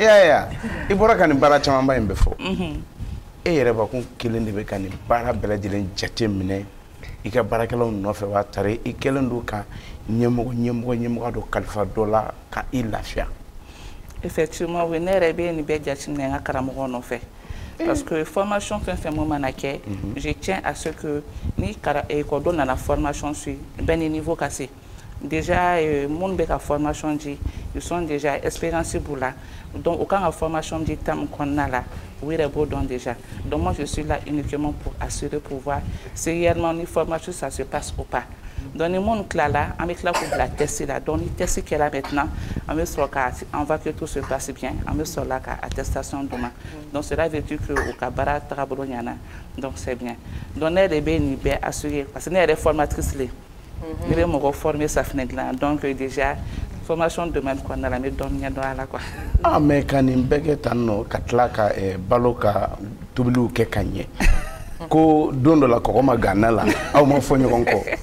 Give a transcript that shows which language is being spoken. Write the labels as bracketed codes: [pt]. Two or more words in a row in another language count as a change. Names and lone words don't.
[bm] I bɔra ka nin baara caman ba in bɛɛ fɔ. E yɛrɛ bakun kelen de bɛ ka nin baara bɛɛ lajɛlen jate minɛ i ka baarakɛlaw nɔfɛ wa tari i kelen don ka ɲɛmɔgɔ dɔ kalifa dɔ la ka i lafiya. [fr] Effectivement, oui, [bm] ne yɛrɛ bɛ nin bɛɛ jate minɛ n ka karamɔgɔ nɔfɛ. [fr] Parce que [bm] formation fɛn fɛn mun mana kɛ, [fr] je tiens à ce que [bm] ni école nana formation sur ben niveau ka se. Déjà mun bɛ ka formation di, [fr] ils sont déjà expérimentés pour là. [bm] Donc aucun ka formation di tam kɔnɔna la, o yɛrɛ b'o dɔn déjà. [fr] Donc moi je suis là uniquement pour assurer pour voir si réellement ni formation ça se passe ou pas. [bm] Donc ni mun kila la, an bɛ kila k'o bila test la. Donc ni test kɛra maintenant, an bɛ sɔrɔ ka [fr] on voit que tout se passe bien, [bm] an bɛ sɔrɔ la ka attestation d'o ma. [fr] Donc cela veut dire que [bm] o ka baara tagabolo ɲana. [fr] Donc c'est bien. [bm] Donc ne yɛrɛ bɛ nin bɛɛ assurer [fr] parce que [bm] ne yɛrɛ formatrice le. Ne bɛ mɔgɔ former safinɛ dilan. Donc déjà [fr] formation domaine [bm] kɔnɔna la n bɛ dɔɔni ɲɛdɔn a la quoi. Ah mais ka nin bɛɛ kɛ tan nɔ ka tila ka Balo ka tobiliw kɛ ka ɲɛ. Ko don dɔ la kɔgɔ ma ganna la aw ma fɔ ɲɔgɔn kɔ.